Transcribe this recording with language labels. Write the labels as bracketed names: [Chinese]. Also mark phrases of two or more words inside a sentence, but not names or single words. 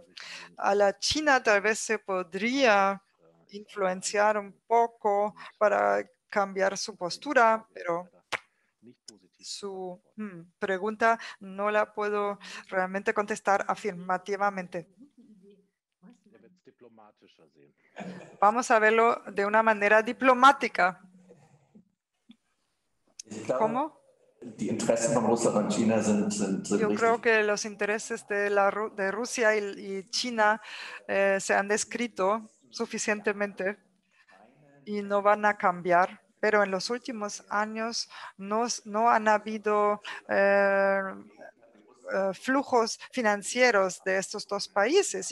[Spanish] A la China tal vez se podría influenciar un poco para cambiar su postura, pero su pregunta no la puedo realmente contestar afirmativamente. Vamos a verlo de una manera diplomática. ¿Cómo? [German] Die Interessen von Russland und China sind [Spanish] Yo creo [German] richtig. [Spanish] que los intereses de Rusia y China se han descrito suficientemente y no van a cambiar. Pero en los últimos años no han habido flujos financieros de estos dos países.